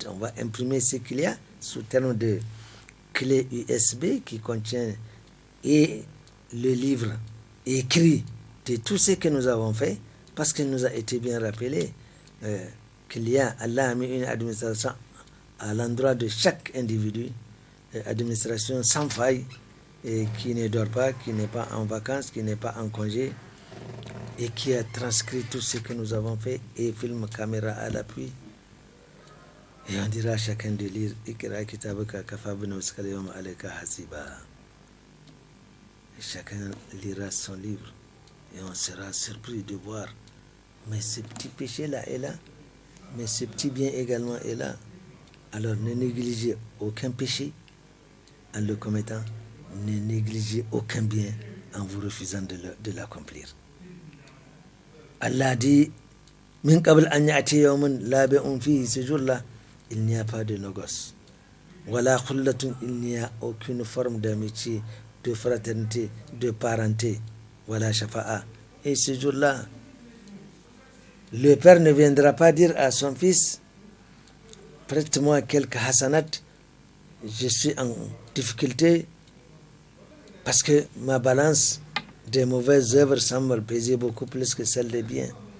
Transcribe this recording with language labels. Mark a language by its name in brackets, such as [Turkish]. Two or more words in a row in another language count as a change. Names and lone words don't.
[French] On va imprimer ce qu'il y a sous terme de clé USB qui contient et le livre écrit de tout ce que nous avons fait, parce qu'il nous a été bien rappelé qu'il y a, Allah a mis une administration à l'endroit de chaque individu, administration sans faille, et qui ne dort pas, qui n'est pas en vacances, qui n'est pas en congé, et qui a transcrit tout ce que nous avons fait, et film caméra à l'appui. Et on dira à chacun de lire [Arabic] اقرأ كتابك كفى بنفسك اليوم عليك حسيبا. [French] Et chacun lira son livre, et on sera surpris de voir, mais ce petit péché-là est là, mais ce petit bien également est là. Alors ne négligez aucun péché en le commettant, ne négligez aucun bien en vous refusant de l'accomplir. Allah dit [Arabic] من قبل أن يأتي يوم لا بيع فيه, [French] ce jour-là, il n'y a pas de négoce. [Arabic] ولا خلة, [French] il n'y a aucune forme d'amitié, de fraternité, de parenté. [Arabic] ولا شفاعة. [French] Et ce jour-là, le père ne viendra pas dire à son fils prête-moi quelques hasanat, je suis en difficulté parce que ma balance des mauvaises œuvres semble peser beaucoup plus que celle des biens.